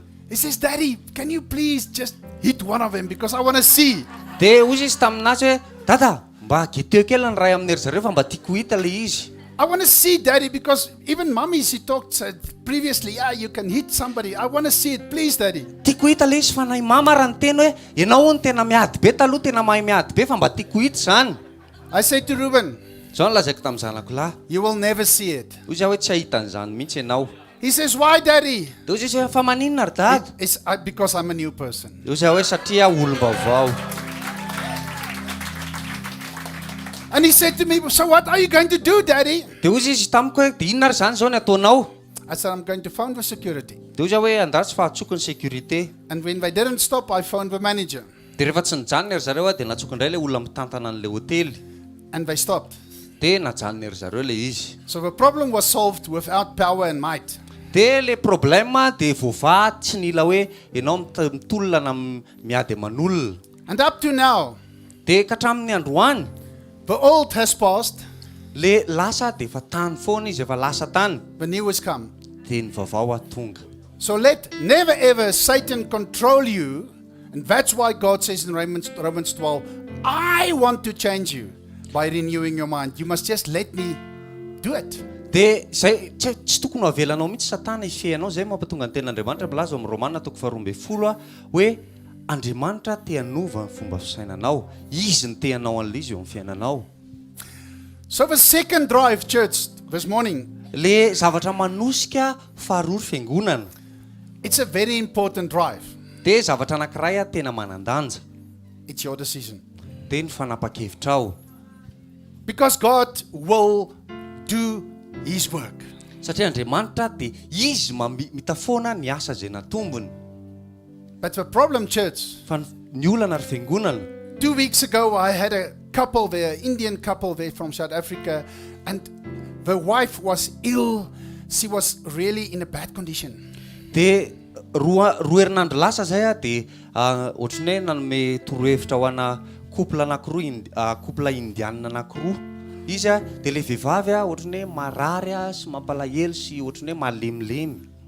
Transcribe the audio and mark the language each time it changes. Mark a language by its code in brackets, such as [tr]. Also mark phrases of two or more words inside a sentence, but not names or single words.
[en] He says, Daddy, can you please just hit one of them because I want to see. [mg] dia ozy izy taminazy hoe dada mba geteo kely ny ray amin'ny ry zareo fa mba tiako hita le izy [en] I want to see, Daddy, because even mommy, she talked previously, yeah, you can hit somebody. I want to see it, please, Daddy. [mg] tiako hita le izy fa nay mama raha ny teny hoe ianao ny tena miady be taloha tena mahay miady be fa mba tiako hita zany [en] I said to Ruben, [mg] zao ny lazaiko tamin'ny zanako lahy [en] you will never see it. [mg] ozy aho hoe tsy ahita an'izany mihitsy ianao [en] He says, why, Daddy? [mg] dia ozy izy hoe fa maninona ry dada [en] It's because I'm a new person. [mg] dia ozy aho hoe satria olom-baovao [en] And he said to me, so what are you going to do, Daddy? [mg] dia ozy izy tamiko hoe dia inona ry zany zao ny ataonao [en] I said, I'm going to phone the security. [mg] dia ozy aho hoe andatsy fahatsokony sécurité [en] And when they didn't stop, I phoned the manager. [mg] dia rehefa tsy nijanona ry zareo a dia natsoky indray le olona mitantana an'le hotely [en] And they stopped. [mg] dia najanona ry zareo le izy [en] So the problem was solved without power and might. [mg] dia le problème dia voava tsy nila hoe ianao mitolona na miady aman'olona [en] And up to now, [mg] dia ka hatramin'ny androany [en] the old has passed, [mg] le lasa dia efa tany foana izy efa lasa tany [en] the new has come. [mg] dia ny vaovao atonga [en] So let never ever Satan control you. And that's why God says in Romans 12, I want to change you by renewing your mind. You must just let me do it. [mg] dia zay tsy tokony ho avelanao mihitsy satana ifeanao zay mampatonga ny ten'Andriamanitra milaza amin'ny Romana 12 hoe Andriamanitra te hanova ny fomba fisainanao izy ny te hanao an'le izy eo amin'ny fiainanao [en] So the second drive, church, this morning, [mg] le zavatra manosika faharoa fiangonana [en] it's a very important drive. [mg] dia zavatra anankiray a tena manandanja [en] It's your decision. [mg] dia ny fanapa-kevitra [en] Because God will do His work. [mg] satria Andriamanitra dia izy mitafoana ny asa zay natombony [en] But the problem, church, [mg] fa ny olana ry fiangonana [en] 2 weeks ago I had a couple there, Indian couple there from South Africa, and the wife was ill. She was really in a bad condition. [mg] dia roa herinandro lasa zay a dia ohatry ny hoe nanome torohevitra ho ana couple anankiroa couple indianina anankiroa izy a dia le vehivavy a ohatrany hoe marary a sy mampalahelo sy ohatrany hoe malemilemy.